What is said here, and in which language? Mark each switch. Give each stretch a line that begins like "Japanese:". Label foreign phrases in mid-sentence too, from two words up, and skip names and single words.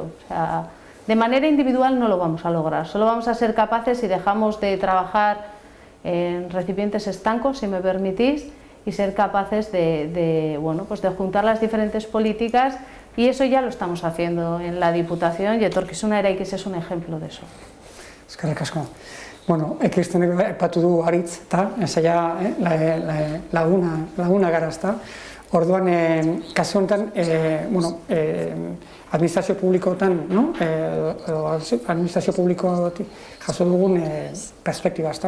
Spanish: O sea, de manera individual no lo vamos a lograr, solo vamos a ser capaces si dejamos de trabajar en recipientes estancos, si me permitís, y ser capaces de juntar las diferentes políticas, y eso ya lo estamos haciendo en la Diputación, y etorkizuna eraikiz es un ejemplo de eso.
Basque: Eskerrik asko. Bueno, Kristenek aipatu du haritz, eta esaia laguna gara, ezta? Orduan, kasu honetan, administrazio publikoetan, no? Administrazio publikoetik jaso dugun perspektiba, ezta?